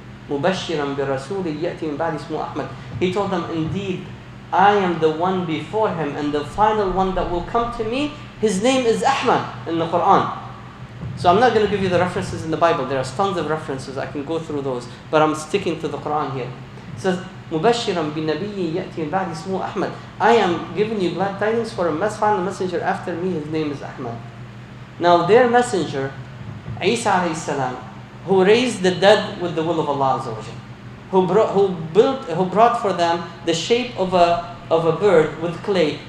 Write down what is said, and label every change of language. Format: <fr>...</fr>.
<ar>مُبَشِّرًا بِرَسُولٍ يَأْتِي مِنْ بَعْدِ اسْمُهُ أَحْمَدٍ.</ar> <en>He told them, indeed, I am the one before him, and the final one that will come to me, his name is Ahmad in the Quran. So I'm not going to give you the references in the Bible. There are tons of references. I can go through those. But I'm sticking to the Quran here. It says,</en> <ar>مُبَشِّرًا بِنَبِيٍّ يَأْتِي مِنْ بَعْدِ اسْمُهُ أَحْمَدٍ.</ar> <en>I am giving you glad tidings for a final messenger after me. His name is Ahmad. Now their messenger, Isa alayhi salam, who raised the dead with the will of Allah Azza wa Jal, who brought for them the shape of a bird with clay.</en>